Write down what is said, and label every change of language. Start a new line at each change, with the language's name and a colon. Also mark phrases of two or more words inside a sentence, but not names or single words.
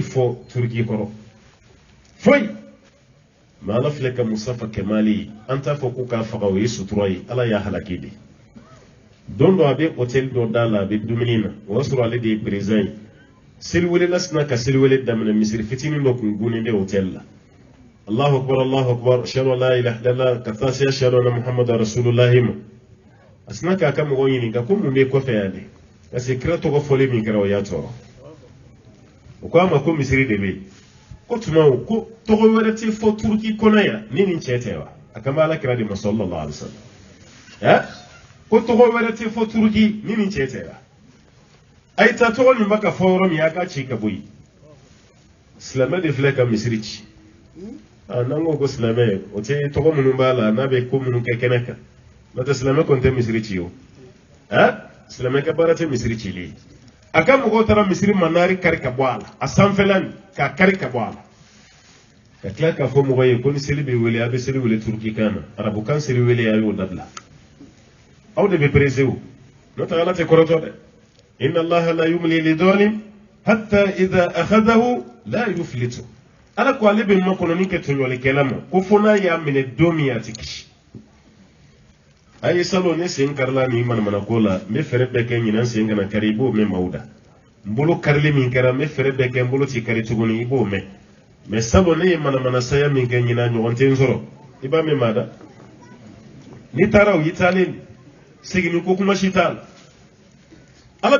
Bambara: fɔ Turki kɔrɔ foyi mais ala filɛ ka Mustafa Kemali an t'a fɔ ko k'a faga o ye sutura ye ala y'a halaki de don dɔ a bɛ hôtel dɔ da la a bɛ dumuni na o y'a sɔrɔ ale de ye président ye seliwele lasina ka seliwele daminɛ misiri fitinin dɔ kun gunnen bɛ hôtel la
Arabic: الله أكبر أشهد أن لا إله إلا الله
Bambara: ka taa se
Arabic: أشهد أن محمدا رسول الله
Bambara: ma a sina k'a ka mɔgɔw ɲininka ko mun bɛ kɔfɛ yan de
French: parce que
Bambara: kira tɔgɔ fɔli min kɛra o y'a tɔɔrɔ o ko a ma ko misiri de bɛ yen ko tuma o ko tɔgɔ wɛrɛ tɛ fɔ Turki kɔnɔ yan ni nin cɛ tɛ wa a kan bɛ ala kira de ma
Arabic: صلى الله عليه وسلم
Bambara: ko tɔgɔ wɛrɛ tɛ fɔ Turki ni nin cɛ tɛ wa a ye taa tɔgɔ nin bɛ ka fɔ yɔrɔ min a k'a ci ka bɔ yen silamɛ de filɛ ka misiri ci n'an ko silamɛ o tɛ tɔgɔ minnu b'a la n'a bɛ ko minnu kɛ kɛnɛ kan n'o tɛ silamɛ kɔni tɛ misiri ci o silamɛ ka baara tɛ misiri cili ye a ka mɔgɔw taara misiri manari kari ka bɔ a la a sanfɛla nin k'a kari ka bɔ a la ka tila k'a fɔ mɔgɔ ye ko ni seli bɛ wele a bɛ seli wele Turki kan na arabukan seli wele a y'o dabila aw de bɛ perese o n'o tɛ ala tɛ kɔrɔtɔ dɛ
Arabic: إن الله لا يملي لظالم حتى إذا أخذه لا يفلت
Bambara: ala ko ale bɛ makɔnɔni kɛ tɔɲɔlikɛla ma ko fo n'a y'a minɛ don min a tɛ kisi a ye salon ne sen karila nin manamana ko la n bɛ fɛɛrɛ bɛɛ kɛ ɲinan sen kana kari i b'o mɛn maaw da n bolo karili min kɛra n bɛ fɛɛrɛ bɛɛ kɛ n bolo ti kari tuguni i b'o mɛn mais salon ne ye manamana saya min kɛ ɲinan ɲɔgɔn tɛ n sɔrɔ i b'a mɛn maa da ni taara o y'i taalen seginni ko kuma si t'a la ala